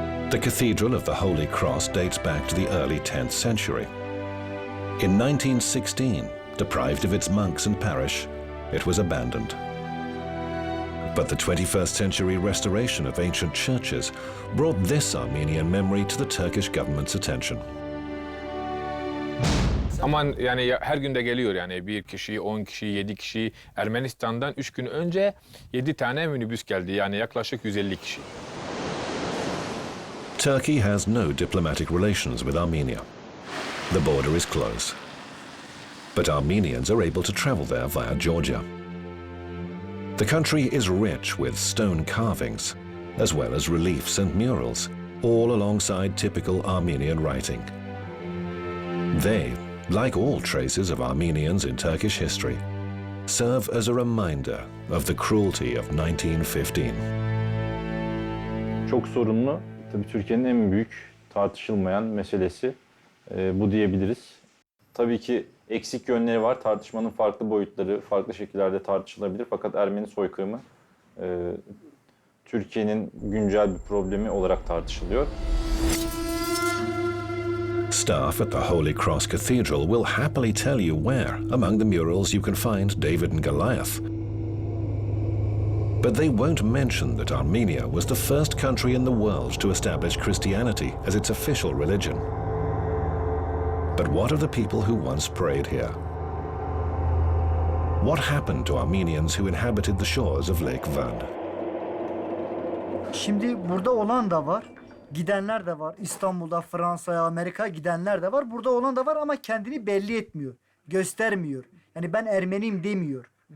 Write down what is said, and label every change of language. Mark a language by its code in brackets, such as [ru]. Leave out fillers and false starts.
[en] The Cathedral of the Holy Cross dates back to the early 10th century. In 1916, deprived of its monks and parish, it was abandoned. But the 21st century restoration of ancient churches brought this Armenian memory to the Turkish government's attention. [tr] Aman yani her gün de geliyor yani 1 kişi, 10 kişi, 7 kişi. Ermenistan'dan 3 gün önce 7 tane minibüs geldi yani yaklaşık 150 kişi. [en] Turkey has no diplomatic relations with Armenia. The border is closed. But Armenians are able to travel there via Georgia. The country is rich with stone carvings, as well as reliefs and murals, all alongside typical Armenian writing. They, like all traces of Armenians in Turkish history, serve as a reminder of the cruelty of 1915. [tr] Çok sorunlu. Tabii Türkiye'nin en büyük tartışılmayan meselesi bu diyebiliriz. Tabii ki eksik yönleri var. Tartışmanın farklı boyutları, farklı şekillerde tartışılabilir. Fakat Ermeni soykırımı Türkiye'nin güncel bir problemi olarak tartışılıyor. [en] Staff at the Holy Cross Cathedral will happily tell you where, among the murals, you can find David and Goliath. But they won't mention that Armenia was the first country in the world to establish Christianity as its official religion. But what of the people who once prayed here? What happened to Armenians who inhabited the shores of Lake Van? [tr] Şimdi burada olan da var, gidenler de var. İstanbul'da, Fransa'ya, Amerika'ya gidenler de var. Burada olan da var ama kendini belli etmiyor, göstermiyor. Yani ben Ermeniyim demiyor.